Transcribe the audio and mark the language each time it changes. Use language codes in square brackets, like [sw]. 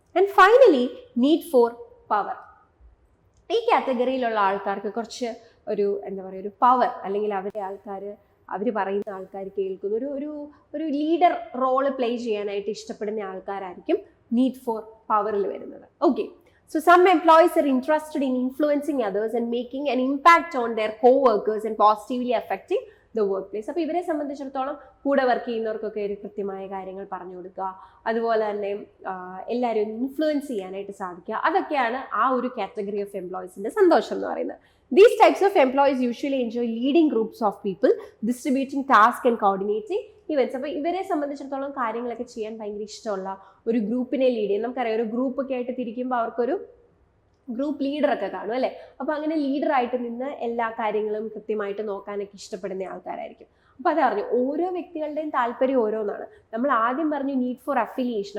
[en] and finally, [ml] need for power. ഈ കാറ്റഗറിയിലുള്ള ആൾക്കാർക്ക് കുറച്ച് ഒരു പവർ, അല്ലെങ്കിൽ അവർ പറയുന്ന ആൾക്കാർ കേൾക്കുന്ന ഒരു ലീഡർ റോള് പ്ലേ ചെയ്യാനായിട്ട് ഇഷ്ടപ്പെടുന്ന ആൾക്കാരായിരിക്കും നീഡ് ഫോർ പവറിൽ വരുന്നത്. Okay, [en] So some employees are interested in influencing others and making an impact on their co-workers and positively affecting the workplace. [ml] അപ്പോൾ ഇവരെ സംബന്ധിച്ചിടത്തോളം കൂടെ വർക്ക് ചെയ്യുന്നവർക്കൊക്കെ ഒരു കൃത്യമായ കാര്യങ്ങൾ പറഞ്ഞു കൊടുക്കുക, അതുപോലെ തന്നെ എല്ലാവരും ഇൻഫ്ലുവൻസ് ചെയ്യാനായിട്ട് സാധിക്കുക, അതൊക്കെയാണ് ആ ഒരു കാറ്റഗറി ഓഫ് എംപ്ലോയീസിന്റെ സന്തോഷം എന്ന് പറയുന്നത്. [en] These types of employees usually enjoy leading groups of people, distributing tasks and coordinating events. [ml] അപ്പോൾ ഇവരെ സംബന്ധിച്ചിടത്തോളം കാര്യങ്ങളൊക്കെ ചെയ്യാൻ ഭയങ്കര ഇഷ്ടമുള്ള ഒരു ഗ്രൂപ്പിനെ ലീഡ് ചെയ്യും. നമുക്കറിയാം, ഒരു ഗ്രൂപ്പൊക്കെ ആയിട്ട് തിരിക്കുമ്പോൾ അവർക്കൊരു ഗ്രൂപ്പ് ലീഡറൊക്കെ കാണും അല്ലേ. അപ്പോൾ അങ്ങനെ ലീഡറായിട്ട് നിന്ന് എല്ലാ കാര്യങ്ങളും കൃത്യമായിട്ട് നോക്കാനൊക്കെ ഇഷ്ടപ്പെടുന്ന ആൾക്കാരായിരിക്കും. അപ്പോൾ അതറിഞ്ഞു ഓരോ വ്യക്തികളുടെയും താല്പര്യം ഓരോന്നാണ്. നമ്മൾ ആദ്യം പറഞ്ഞു നീഡ് ഫോർ അഫിലിയേഷൻ.